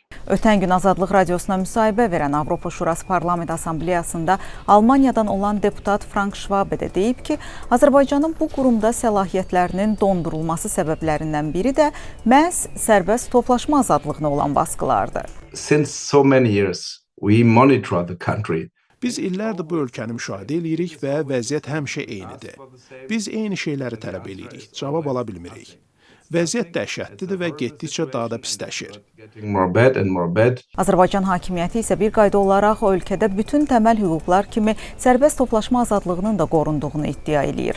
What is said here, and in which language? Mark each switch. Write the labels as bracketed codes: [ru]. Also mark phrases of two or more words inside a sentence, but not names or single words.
[az] Ötən gün Azadlıq Radiosuna müsahibə verən Avropa Şurası Parlament Assambleyasında Almaniyadan olan deputat Frank Schwabe də deyib ki, Azərbaycanın bu qurumda səlahiyyətlərinin dondurulması səbəblərindən biri də məhz sərbəst toplaşma azadlığına olan baskılardır. [en] Since so many years, we monitor the country. [az] Biz illərdir bu ölkəni müşahidə edirik və vəziyyət həmişə eynidir. Biz eyni şeyləri tələb edirik, cavab ala bilmirik. Vəziyyət dəhşətlidir və getdikcə daha da pisləşir. Azərbaycan hakimiyyəti isə bir qayda olaraq ölkədə bütün təməl hüquqlar kimi sərbəst toplaşma azadlığının da qorunduğunu iddia eləyir.